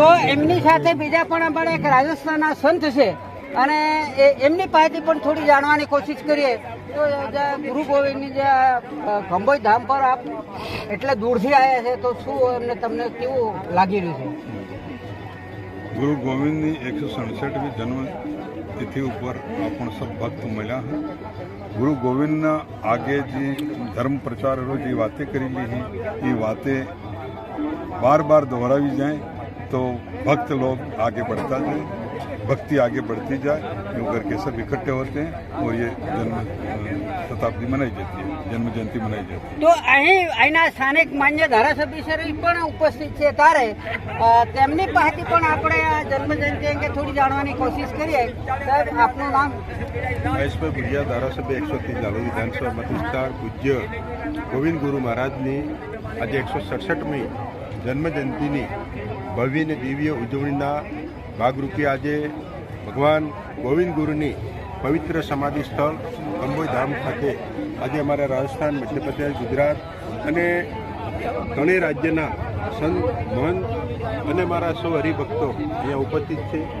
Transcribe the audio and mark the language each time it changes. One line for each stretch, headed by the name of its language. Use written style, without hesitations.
Gujarati: તો એમની સાથે બીજા પણ અમારા એક રાજસ્થાનના સંત છે, અને એમની પાસેથી પણ થોડી જાણવાની કોશિશ કરીએ। તો ગુરુ ગોવિંદની જે કંબોઈ ધામ પર આપ એટલે દૂરથી આવ્યા છે, તો શું એમને તમને કેવું લાગી રહ્યું છે? ગુરુ ગોવિંદની 167મી જન્મ
Hindi: तिथि ऊपर आपण सब भक्त मिला है। गुरु गोविंद आगे जी धर्म प्रचार जी बातें करेली हैं, ये बातें बार बार दोहराई जाए तो भक्त लोग आगे बढ़ता जाए, भक्ति आगे बढ़ती जाए, यूँ करके सब इकट्ठे होते हैं और ये जन्म शताब्दी मनाई जाती है, जन्म जयंती मनाई जाती है।
Gujarati: तो અહીંના સ્થાનિક માન્ય ધારાસભ્યશ્રી પણ ઉપસ્થિત છે, ત્યારે તેમની પાસેથી પણ આપણે આ જન્મજયંતિ અંગે થોડી જાણવાની કોશિશ કરીએ। સાહેબ, આપનું નામ? મહેશભાઈ ભુડિયા, ધારાસભ્ય 130 દાહોદ વિધાનસભા મતવિસ્તાર। પૂજ્ય ગોવિંદ ગુરુ મહારાજની આજે 167મી જન્મજયંતિની ભવ્ય અને દિવ્ય ઉજવણીના ભાગરૂપે આજે ભગવાન ગોવિંદ ગુરુની પવિત્ર સમાધિ સ્થળ કંબોઈ ધામ ખાતે આજે અમારા રાજસ્થાન, મધ્યપ્રદેશ, ગુજરાત અને ત્રણેય રાજ્યના સંત, મહંત અને મારા સૌ હરિભક્તો અહીંયા ઉપસ્થિત છે।